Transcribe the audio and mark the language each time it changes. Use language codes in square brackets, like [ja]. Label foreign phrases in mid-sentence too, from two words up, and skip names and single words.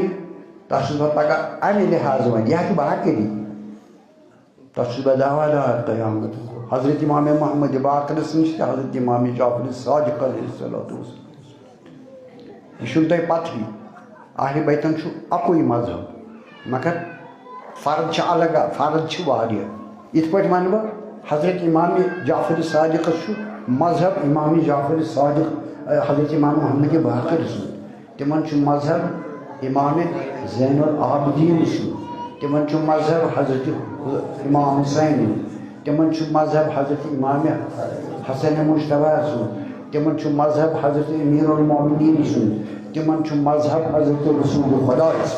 [ks] تَتھ چھُس بہٕ پگاہ اَمہِ لحاظہٕ وَنہِ یہِ ہا چھُ باقری تَتھ چھُس بہٕ دعوادار قیامت حضرت امام محمد باقرس نِش تہِ حضرت امام جعفر صادق [ar] علیہ الصلوۃ والسلام [ks] یہِ چھُنہٕ تۄہہِ پتہٕے اہلِ بیتن چھُ اَکُے مذہب مگر فرد چھِ الگ فرد چھِ واریاہ یِتھ پٲٹھۍ وَنہٕ بہٕ حضرت امام جعفر صادقس چھُ مذہب امام جعفر صادق حضرت امام محمد باقر سُنٛد تِمن چھُ مذہب امام زین العابدیٖن سُنٛد تِمن چھُ مذہب حضرت امام حُسین تِمن چھُ مذہب حضرت امام حسن مجتبیٰ سُنٛد تِمن چھُ مذہب حضرت امیر المومنیٖن سُنٛد تِمن چھُ مذہب حضرت رسول خدا